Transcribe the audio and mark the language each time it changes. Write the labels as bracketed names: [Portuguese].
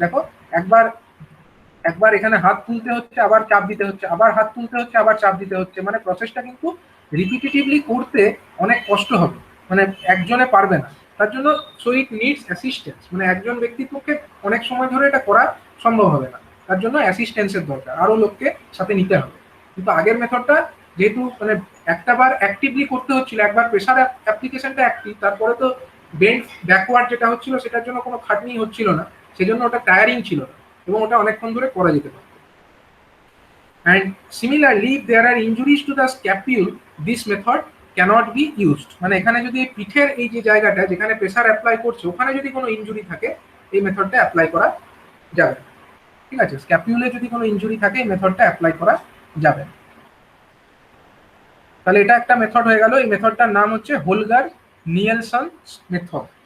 [Bangla] দেখো একবার একবার এখানে হাত তুলতে হচ্ছে, আবার চাপ দিতে হচ্ছে, আবার হাত তুলতে হচ্ছে, আবার চাপ দিতে হচ্ছে, মানে প্রসেসটা কিন্তু রিপিটেটিভলি করতে অনেক কষ্ট হবে, মানে একজনে পারবে না, তার জন্য [English] so it needs assistance, [Bangla] মানে একজন ব্যক্তির পক্ষে অনেক সময় ধরে এটা করা সম্ভব হবে না, তার জন্য অ্যাসিস্ট্যান্সের দরকার, আরো লোককে সাথে নিতে হবে। কিন্তু আগের মেথডটা যেহেতু মানে একটা বার অ্যাক্টিভলি করতে হচ্ছিল, একবার প্রেসার অ্যাপ্লিকেশনটা অ্যাক্টিভ, তারপরে তো বেন্ড ব্যাকওয়ার্ড যেটা হচ্ছিল সেটার জন্য কোনো খাটনি হচ্ছিল না, সেজন্য ওটা টায়ারিং ছিল না এবং ওটা অনেকক্ষণ ধরে করা যেতে পারে। [English] And similarly, if there are injuries to the scapule, this method cannot be used। [Bangla] মানে এখানে যদি পিঠের এই যে জায়গাটা যেখানে প্রেসার অ্যাপ্লাই করছে ওখানে যদি কোনো ইনজুরি থাকে এই মেথডটা অ্যাপ্লাই করা যাবে, ঠিক আছে, স্ক্যাপিউলে যদি কোনো ইনজুরি থাকে এই মেথডটা অ্যাপ্লাই করা যাবে। তাহলে এটা একটা মেথড হয়ে গেল, এই মেথডটার নাম হচ্ছে হোলগার নিয়েলসন মেথড।